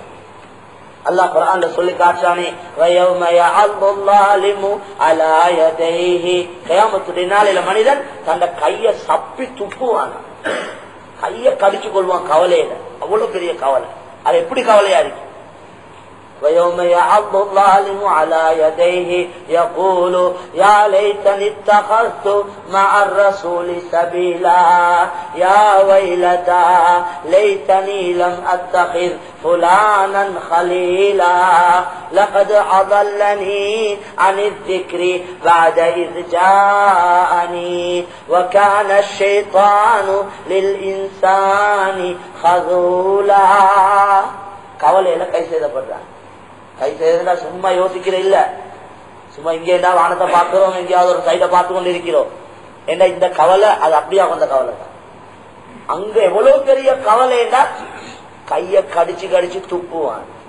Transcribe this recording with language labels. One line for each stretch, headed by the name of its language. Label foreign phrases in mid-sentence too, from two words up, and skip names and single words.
Tamil: அல்லாஹ் குர்ஆன்ல சொல்லி காட்டானே,
Arabic: ويوم يعض الظالم على يديه,
Tamil: கியாமத்துடைய நாளில மனிதன் தன் கையை சப்பி துப்புவான், கையை கடிச்சு கொள்வான் கவலையில. அவ்வளவு பெரிய கவலை. அது எப்படி கவலையா இருக்கு?
Arabic: ويوم يعض الظالم على يديه يقول يا ليتني اتخذت مع الرسول سبيلا يا ويلتى ليتني لم اتخذ فلانا خليلا لقد اضلني عن الذكر بعد إذ جاءني وكان الشيطان للإنسان خذولا.
Tamil: கவலையில கை செய்தப்படுறான். கை செய்தா சும்மா யோசிக்கிற இல்ல, சும்மா இங்கே வானத்தை பார்க்கிறோம், எங்கேயாவது ஒரு சைட பார்த்து கொண்டு இருக்கிறோம். ஏன்னா இந்த கவலை அது அப்படியா வந்த கவலை தான். அங்க எவ்வளவு பெரிய கவலைன்னா கைய கடிச்சு கடிச்சு துப்புவான்.